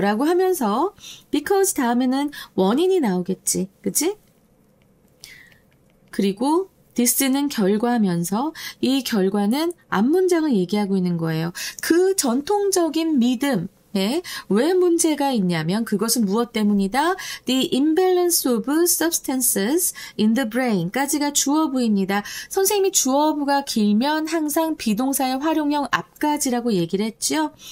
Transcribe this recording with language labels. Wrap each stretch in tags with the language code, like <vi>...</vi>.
<ko>라고 하면서 because 다음에는 원인이 나오겠지. 그치? 그리고 this는 결과면서 이 결과는 앞문장을 얘기하고 있는 거예요. 그 전통적인 믿음, 왜 문제가 있냐면 그것은 무엇 때문이다?</ko> <en>The imbalance of substances in the brain까지가</en> <ko>주어부입니다. 선생님이 주어부가 길면 항상 비동사의 활용형 앞까지라고 얘기를 했죠.</ko>